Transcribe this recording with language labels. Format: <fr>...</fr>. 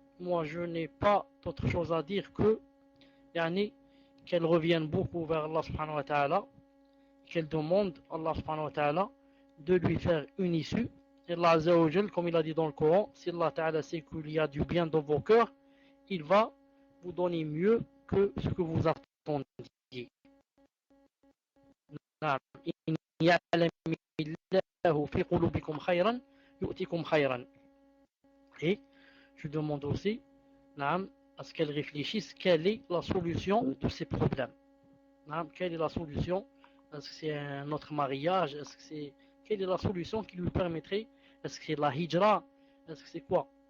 <fr>Moi, je n'ai pas d'autre chose à dire que yani, qu'elle revienne beaucoup vers Allah subhanahu wa ta'ala, qu'elle demande à Allah subhanahu wa ta'ala de lui faire une issue. Et Allah azza wa jal, comme il a dit dans le Coran, si Allah ta'ala sait qu'il y a du bien dans vos cœurs, il va vous donner mieux que ce que vous attendiez.</fr> <ar>إن يعلم الله في قلوبكم خيرا يؤتكم خيرا.</ar> <fr>Et je demande aussi à ce qu'elle réfléchisse quelle est la solution de ces problèmes. Quelle est la solution? Est-ce que c'est un autre mariage? Est-ce que c'est... Quelle est la solution qui lui permettrait? Est-ce que c'est la hijra? Est-ce que c'est quoi?</fr>